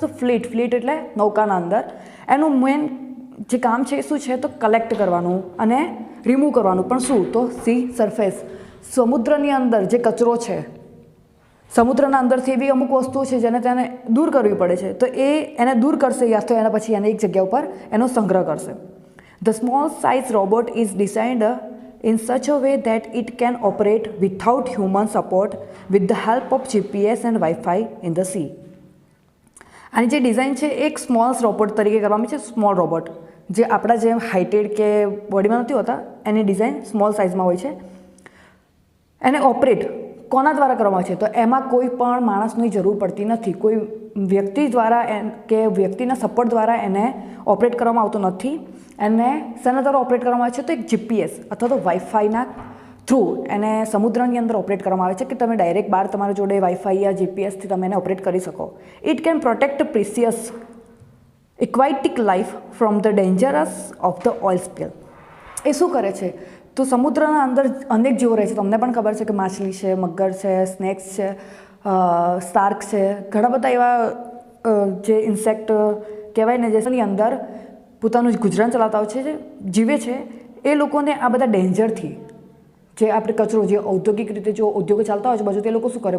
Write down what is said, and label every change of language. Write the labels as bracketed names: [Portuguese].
[Gujarati] તો ફ્લીટ એટલે નૌકાના અંદર. એનું મેઇન જે કામ છે એ શું છે? તો કલેક્ટ કરવાનું અને રિમૂવ કરવાનું. પણ શું? તો સી સરફેસ, સમુદ્રની અંદર જે કચરો છે, સમુદ્રના અંદરથી એવી અમુક વસ્તુઓ છે જેને તેને દૂર કરવી પડે છે, તો એને દૂર કરશે યા તો એના પછી એને એક જગ્યા ઉપર એનો સંગ્રહ કરશે. [English] The small size robot is designed in such a way that it can operate without human support with the help of GPS and Wi-Fi in the sea. [Gujarati] આની જે ડિઝાઇન છે એક સ્મોલ રોબોટ તરીકે કરવામાં છે. સ્મોલ રોબોટ જે આપણા જેમ હાઇટેડ કે બોડીમાં નથી હોતા, એની ડિઝાઇન સ્મોલ સાઇઝમાં હોય છે. એને ઓપરેટ કોના દ્વારા કરવામાં આવે છે? તો એમાં કોઈ પણ માણસની જરૂર પડતી નથી. કોઈ વ્યક્તિ દ્વારા કે વ્યક્તિના સપોર્ટ દ્વારા એને ઓપરેટ કરવામાં આવતો નથી. એને શેના દ્વારા ઓપરેટ કરવામાં આવે છે? તો એક જીપીએસ અથવા તો વાઈફાઈના થ્રુ એને સમુદ્રની અંદર ઓપરેટ કરવામાં આવે છે કે તમે ડાયરેક્ટ બહાર તમારા જોડે વાઈફાઈ યા જીપીએસથી તમે એને ઓપરેટ કરી શકો. [English] It can protect precious aquatic life from the dangers of the oil spill. [Gujarati] એ શું કરે છે? તો સમુદ્રના અંદર અનેક જીવો રહે છે. તમને પણ ખબર છે કે માછલી છે, મગર છે, સ્નેક્સ છે, શાર્ક છે, ઘણા બધા એવા જે ઇન્સેક્ટ કહેવાય ને જેની અંદર પોતાનું ગુજરાન ચલાવતા હોય છે, જે જીવે છે, એ લોકોને આ બધા ડેન્જરથી, જે આપણે કચરો, જે ઔદ્યોગિક રીતે જો ઉદ્યોગો ચાલતા હોય છે બાજુ, તે લોકો શું કરે?